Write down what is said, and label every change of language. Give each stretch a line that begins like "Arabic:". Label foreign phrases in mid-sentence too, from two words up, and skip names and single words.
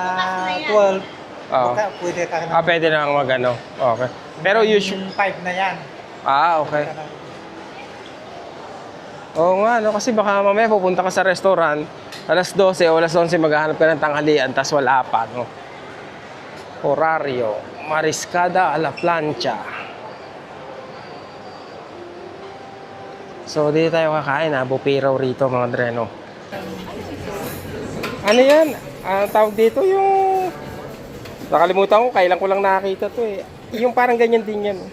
Filipino: bukas na yan. 12. Oo. Pwede ka na. Pwede na ang mag-ano. Okay. Pero usually, 5 na yan. okay. Oo nga, no? Kasi baka mamaya pupunta ka sa restaurant, alas 12 o alas 11 maghahanap ka ng tanghalian, tas wala pa, no?
Spanish: Horario, Mariscada a la plancha.
Filipino: So, dito tayo kakain, ha? Bupiraw rito, mga dreno. Ano yan? Ang tawag dito yung... Nakalimutan ko, kailan ko lang nakakita to eh. Yung parang ganyan din yan.